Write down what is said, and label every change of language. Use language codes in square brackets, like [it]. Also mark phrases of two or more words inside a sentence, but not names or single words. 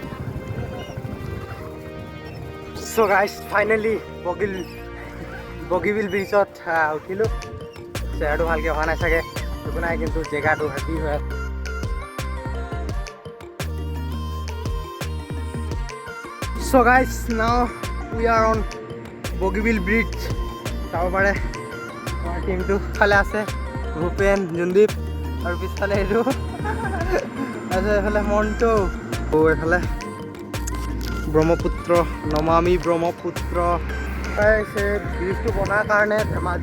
[en] So guys, finally Bogibeel [as] ব্ৰিজত উঠিলোঁ চেহেৰাটো ভালকৈ হোৱা নাই চাগে একো নাই কিন্তু জেগাটো হেভি হৈ আছে [en] So guys, now we are on Bogibeel Bridge [as] চাব পাৰে আমাৰ টিমটো ফালে আছে ভূপেন জুনদীপ আৰু পিছফালে এইটো এইফালে মণ্টু এইফালে ব্ৰহ্মপুত্ৰ নমামি ব্ৰহ্মপুত্ৰ ব্ৰিজটো বনাৰ কাৰণে ধেমাজি